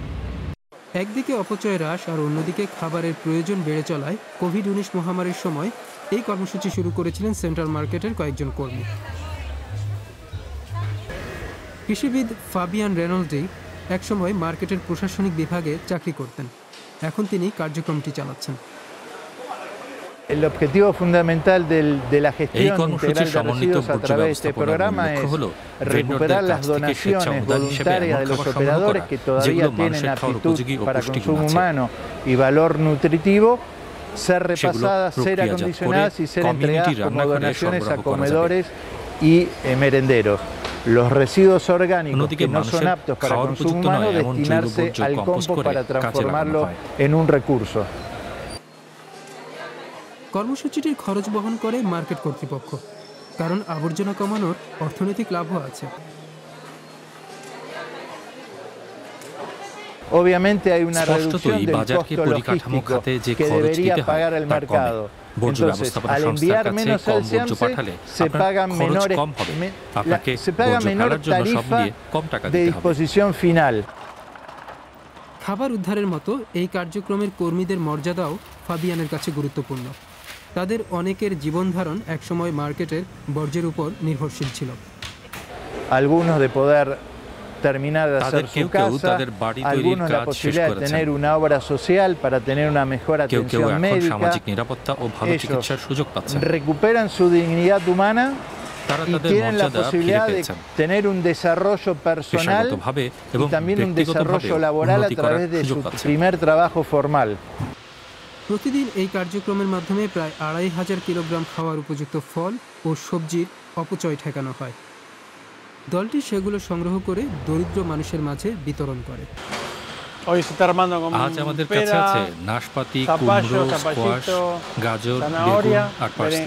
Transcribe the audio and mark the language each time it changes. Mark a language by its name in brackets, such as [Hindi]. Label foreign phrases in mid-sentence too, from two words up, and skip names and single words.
[Bangla] একদিকে অপচয় হ্রাস আর অন্যদিকে খাবারের প্রয়োজন বেড়ে চলায় কোভিড-19 মহামারীর সময় এই কর্মসূচি শুরু করেছিলেন সেন্ট্রাল মার্কেটের কয়েকজন কর্মী। কৃষিবিদ ফাবিয়ান রেনল্ডি একসময় মার্কেটের প্রশাসনিক বিভাগে চাকরি করতেন, এখন তিনি কার্যক্রমটি চালাচ্ছেন। [Spanish] El objetivo fundamental de la gestión integral de residuos a través de este programa es recuperar las donaciones voluntarias de los operadores que todavía tienen aptitud para consumo humano y valor nutritivo, ser repasadas, ser acondicionadas y ser entregadas como donaciones a comedores y merenderos. Los residuos orgánicos que no son aptos para consumo humano destinarse al compost para transformarlo en un recurso. [Bangla] কর্মসূচিটির খরচ বহন করে মার্কেট কর্তৃপক্ষ, কারণ আবর্জনা কমানোর অর্থনৈতিক লাভও আছে। [Spanish] Obviamente hay una reducción del costo logístico que debería pagar el mercado. Entonces, al enviar menos al SEAMSE, se paga menor tarifa de disposición final. [Bangla] খাবার উদ্ধারের মতো এই কার্যক্রমের কর্মীদের মর্যাদাও ফাবিয়ানের কাছে গুরুত্বপূর্ণ। তাদের অনেকের জীবনধারণ একসময় মার্কেটের বর্জ্যের উপর নির্ভরশীল ছিল। [Spanish] Algunos de poder terminar de hacer su casa, algunos la posibilidad de tener una obra social para tener una mejor atención médica. Ellos recuperan su dignidad humana y tienen la posibilidad de tener un desarrollo personal y también un desarrollo laboral a través de su primer trabajo formal. [Bangla] প্রতিদিন এই কার্যক্রমের মাধ্যমে প্রায় 2500 কিলোগ্রাম খাওয়ার উপযুক্ত ফল ও সবজির অপচয় ঠেকানো হয়। দলটি সেগুলো সংগ্রহ করে দরিদ্র মানুষের মাঝে বিতরণ করে। আজ আমাদের কাছে আছে নাশপাতি, কুমড়ো, স্কোয়াশ, গাজর, বেগুন আর পার্সলে।